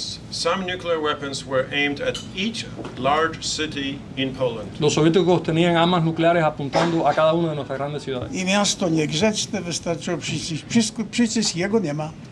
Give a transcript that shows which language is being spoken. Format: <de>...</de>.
<en>Some nuclear weapons were aimed at each large city in Poland.</en> <es>Los soviéticos tenían armas nucleares apuntando a cada una de nuestras grandes ciudades.</es> <pl>I miasto niegrzeczne wystarczyło przycisk, jego nie ma.</pl>